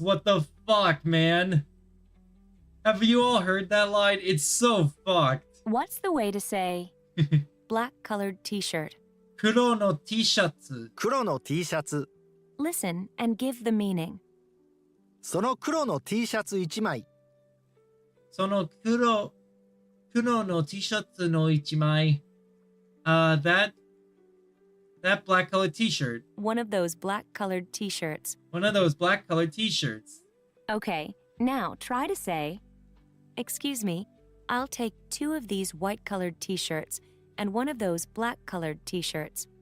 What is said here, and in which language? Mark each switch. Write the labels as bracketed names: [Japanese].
[English] What the fuck, man? Have you all heard that line? It's so fucked. What's the way to say black colored t-shirt? [Japanese] Kuro no T-shirts. 黒の T シャツ [English] Listen and give the meaning. [Japanese] その黒の T シャツ1枚その黒の T-shirts no 1枚. [English] That black colored T-shirt. One of those black colored t-shirts. One of those black colored T-shirts. Okay, now try to say, excuse me, I'll take 2 of these white colored t-shirts and one of those black colored t-shirts.